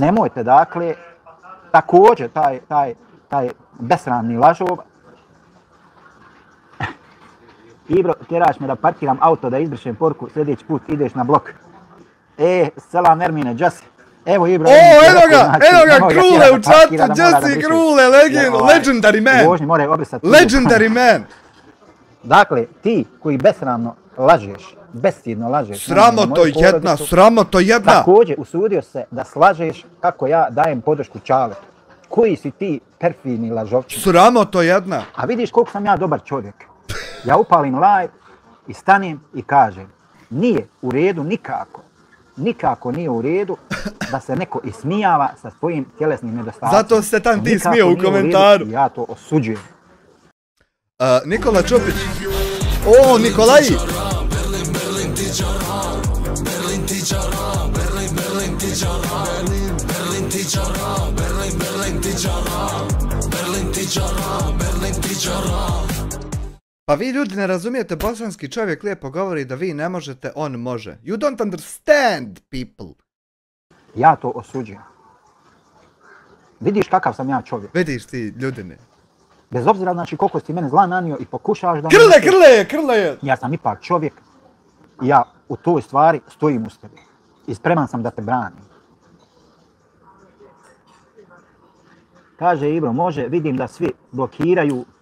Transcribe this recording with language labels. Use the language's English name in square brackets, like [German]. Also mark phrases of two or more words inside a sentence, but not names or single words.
[Bosnian] Nemojte, dakle, također taj besramni lažov. Ibro, tjeraš me da parkiram auto, da izbrišem poruku, sljedeći put ideš na blok. Selam Ermine, Džasi. Evo Ibro. Evo ga, Krule u čatu, Džasi Krule, [English] legendary man. Legendary man. [Bosnian] Dakle, ti koji besramno lažeš, bestidno lažeš. Sramoto jedna. Također usudio se da slažeš kako ja dajem podršku Čaletu. Koji si ti perfidni lažovčin. Sramoto jedna. A vidiš koliko sam ja dobar čovjek. Ja upalim live i stanem i kažem, nije u redu nikako. Nikako nije u redu da se neko ismijava sa svojim tjelesnim nedostacima. Zato se tam ti Nikako smio u nije redu komentaru. i ja to osuđujem. Nikola Čopić. O, Nikolaji! Berlin ti čara, Berlin ti čara, Berlin ti čara, Berlin ti čara, Berlin ti čara, Berlin ti čara, Berlin ti čara. Pa vi ljudi ne razumijete, bosanski čovjek lijepo govori da vi ne možete, on može. [English] You don't understand people. [Bosnian] Ja to osuđujem. Vidiš kakav sam ja čovjek. Vidiš ti, ljudine. Bez obzira znači koliko si mene zla nanio i pokušavaš da... Krle! Ja sam ipak čovjek i ja u toj stvari stojim uz tebe. I spreman sam da te branim. Kaže Ibro, može, vidim da svi blokiraju.